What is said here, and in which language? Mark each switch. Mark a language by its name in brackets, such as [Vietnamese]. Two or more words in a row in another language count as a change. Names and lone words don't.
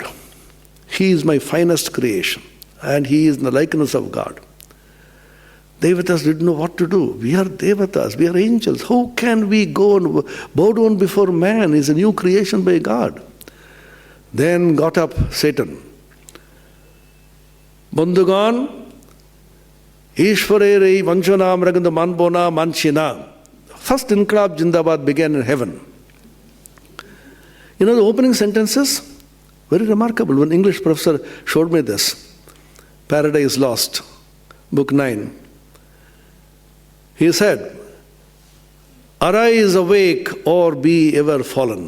[English] He is my finest creation, and he is in the likeness of God. Devatas didn't know what to do. We are Devatas, we are angels. How can we go and bow down before man? He's a new creation by God. Then got up Satan. [Bangla] বন্ধুগণ, ঈশ্বরের এই বঞ্চনা আমরা কিন্তু মানব না, মানছি না. [English] First [Hindi] इंक़िलाब ज़िंदाबाद [English] began in heaven. You know the opening sentences? Very remarkable. One English professor showed me this. Paradise Lost, book 9. He said, "Arise, awake, or be ever fallen."